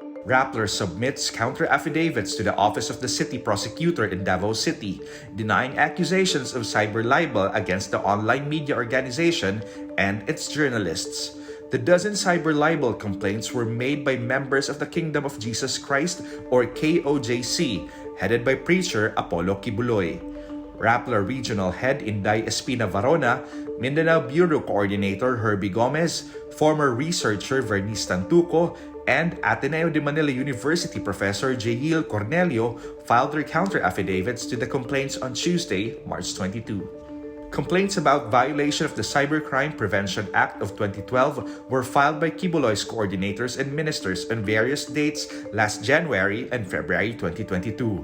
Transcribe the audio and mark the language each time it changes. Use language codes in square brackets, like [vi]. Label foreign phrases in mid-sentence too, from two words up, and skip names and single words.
[en] Rappler submits counter-affidavits to the office of the City Prosecutor in Davao City, denying accusations of cyber libel against the online media organization and its journalists. The dozen cyber libel complaints were made by members of the Kingdom of Jesus Christ, or KOJC, headed by preacher Apollo Quiboloy. Rappler Regional Head Inday Espina Varona, Mindanao Bureau Coordinator Herbie Gomez, former researcher Vernice Tantuco, and Ateneo de Manila University Professor Jail Cornelio filed their counter-affidavits to the complaints on Tuesday, March 22. Complaints about violation of the Cybercrime Prevention Act of 2012 were filed by Quiboloy's coordinators and ministers on various dates last January and February 2022.